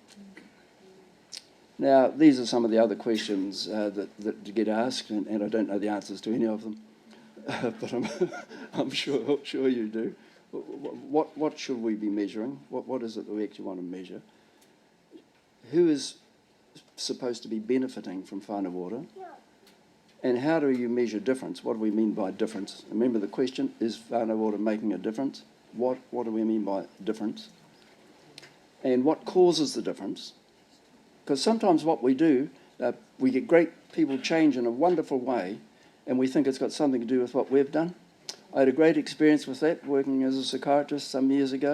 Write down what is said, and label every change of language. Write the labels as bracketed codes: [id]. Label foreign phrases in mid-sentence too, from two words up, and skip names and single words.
[en] Now, these are some of the other questions that get asked, and I don't know the answers to any of them, but I'm sure you do. What should we be measuring? What is it that we actually want to measure? Who is supposed to be benefiting from whānau ora? And how do you measure difference? What do we mean by difference? Remember the question, is whānau ora making a difference? What do we mean by difference? And what causes the difference? Because sometimes what we do, we get great people change in a wonderful way, and we think it's got something to do with what we've done. I had a great experience with that, working as a psychiatrist some years ago.